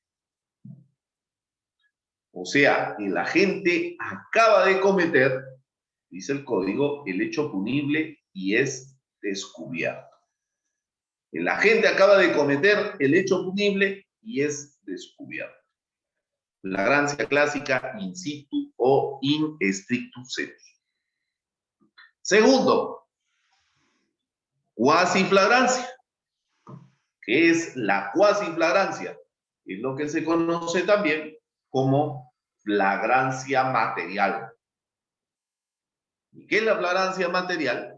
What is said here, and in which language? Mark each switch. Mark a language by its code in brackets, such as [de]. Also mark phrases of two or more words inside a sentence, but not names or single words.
[es] O sea, el agente acaba de cometer, dice el código, el hecho punible y es descubierto. El agente acaba de cometer el hecho punible y es descubierto. Flagrancia clásica [la] in situ [es] o [la] in strictu sensu. [es] Segundo, cuasiflagrancia. ¿Qué es la cuasiflagrancia? Es lo que se conoce también como flagrancia material. ¿Y qué es la flagrancia material?